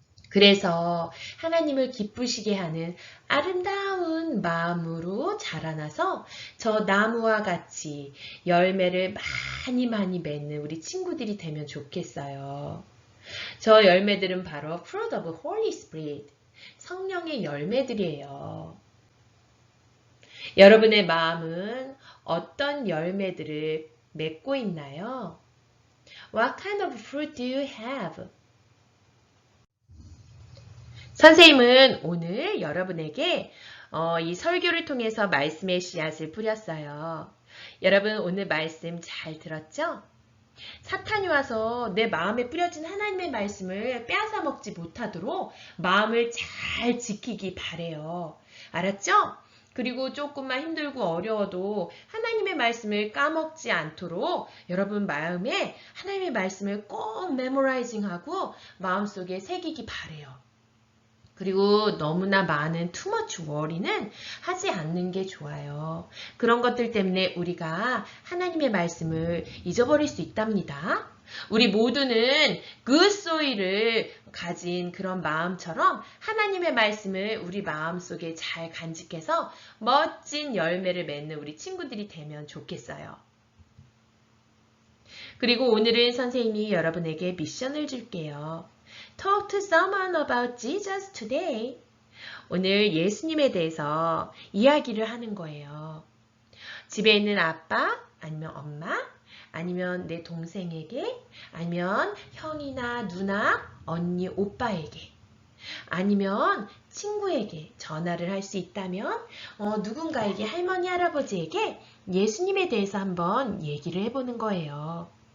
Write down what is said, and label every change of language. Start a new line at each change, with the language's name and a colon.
Korean: 그래서 하나님을 기쁘시게 하는 아름다운 마음으로 자라나서 저 나무와 같이 열매를 많이 맺는 우리 친구들이 되면 좋겠어요. 저 열매들은 바로
English: fruit of Holy Spirit,
Korean: 성령의 열매들이에요. 여러분의 마음은 어떤 열매들을 맺고 있나요?
English: What kind of fruit do you have?
Korean: 선생님은 오늘 여러분에게 이 설교를 통해서 말씀의 씨앗을 뿌렸어요. 여러분 오늘 말씀 잘 들었죠? 사탄이 와서 내 마음에 뿌려진 하나님의 말씀을 빼앗아 먹지 못하도록 마음을 잘 지키기 바래요. 알았죠? 그리고 조금만 힘들고 어려워도 하나님의 말씀을 까먹지 않도록 여러분 마음에 하나님의 말씀을 꼭 메모라이징하고 마음속에 새기기 바래요. 그리고 너무나 많은
English: too much worry
Korean: 는 하지 않는 게 좋아요. 그런 것들 때문에 우리가 하나님의 말씀을 잊어버릴 수 있답니다. 우리 모두는
English: good soil
Korean: 을 가진 그런 마음처럼 하나님의 말씀을 우리 마음속에 잘 간직해서 멋진 열매를 맺는 우리 친구들이 되면 좋겠어요. 그리고 오늘은 선생님이 여러분에게 미션을 줄게요.
English: Talk to someone about Jesus today.
Korean: 오늘 예수님에 대해서 이야기를 하는 거예요. 집에 있는 아빠, 아니면 엄마, 아니면 내 동생에게, 아니면 형이나 누나, 언니, 오빠에게, 아니면 친구에게 전화를 할 수 있다면 누군가에게 할머니, 할아버지에게 예수님에 대해서 한번 얘기를 해보는 거예요.